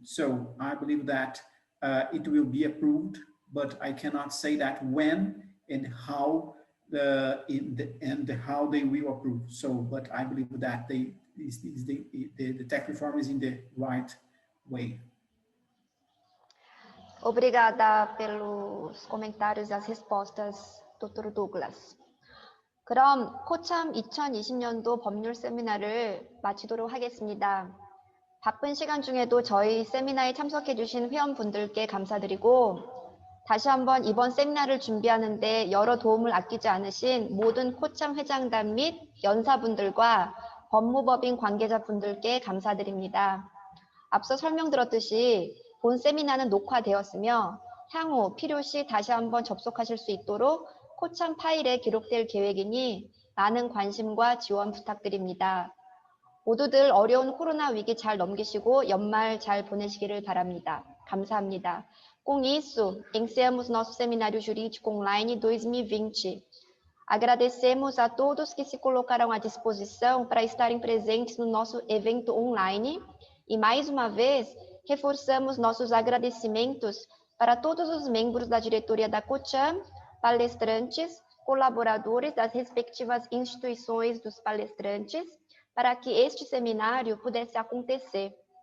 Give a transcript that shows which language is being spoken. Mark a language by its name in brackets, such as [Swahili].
[English] So I believe that it will be approved, but I cannot say that when and how how they will approve. So, but I believe that the tax reform is in the right way. [Portuguese] Obrigada pelos comentários e as respostas, Dr. Douglas. [Korean] 그럼 코참 2020년도 법률 세미나를 마치도록 하겠습니다. 바쁜 시간 중에도 저희 세미나에 참석해 주신 회원분들께 감사드리고 다시 한번 이번 세미나를 준비하는 데 여러 도움을 아끼지 않으신 모든 코참 회장단 및 연사분들과 법무법인 관계자분들께 감사드립니다. 앞서 설명드렸듯이 본 세미나는 녹화되었으며 향후 필요시 다시 한번 접속하실 수 있도록 코참 파일에 기록될 계획이니 많은 관심과 지원 부탁드립니다. 모두들 어려운 코로나 위기 잘 넘기시고 연말 잘 보내시기를 바랍니다. 감사합니다. [Portuguese] Com isso, encerramos nosso Seminário Jurídico Online 2020. Agradecemos a todos que se colocaram à disposição para estarem presentes no nosso evento online e, mais uma vez, reforçamos nossos agradecimentos para todos os membros da diretoria da Kocham, palestrantes, colaboradores das respectivas instituições dos palestrantes, para que este seminário pudesse acontecer.